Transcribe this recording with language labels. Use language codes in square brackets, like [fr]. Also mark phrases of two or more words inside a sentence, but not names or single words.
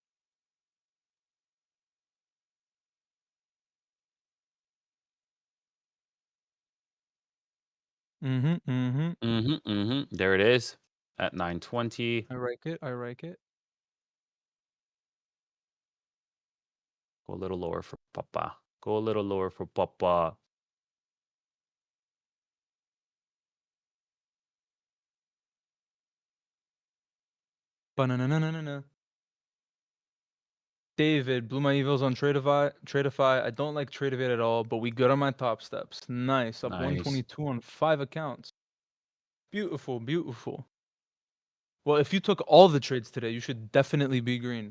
[en] There it is at 920. I like it. I like it. Go a little lower for Papa. Go a little lower for Papa. Ba-na-na-na-na-na. David, blew my evils on Tradeify. I don't like Tradeivate at all, but we good on my top steps. Nice. Up Nice. 122 on 5 accounts. Beautiful, beautiful. Well, if you took all the trades today, you should definitely be green.